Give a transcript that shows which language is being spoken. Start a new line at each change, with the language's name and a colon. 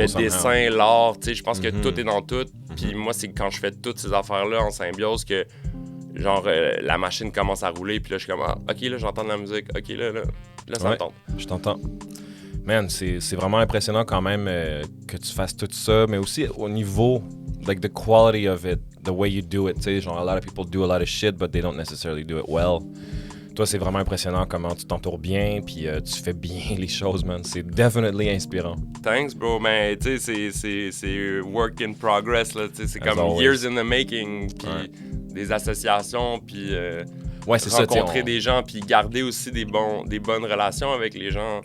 French: Le dessin, l'art, tu sais, je pense que tout est dans tout. Puis moi, c'est quand je fais toutes ces affaires-là en symbiose que, genre, la machine commence à rouler. Puis là, je suis comme, OK, là, j'entends de la musique. OK, là, ça me tente. Je t'entends. Man, c'est vraiment impressionnant quand même que tu fasses tout ça, mais aussi au niveau,
English: like, the quality of it, the way you do it.
French: Tu sais, genre,
English: a lot of people do a lot of shit, but they don't necessarily do it well.
French: Toi, c'est vraiment impressionnant comment tu t'entoures bien, puis tu fais bien les choses, man. C'est definitely inspirant.
English: Thanks, bro.
French: Mais tu sais, c'est
English: work in progress,
French: là. Tu sais, c'est comme
English: always. Years in the making,
French: puis des associations, puis c'est rencontrer des gens, puis garder aussi des bonnes relations avec les gens.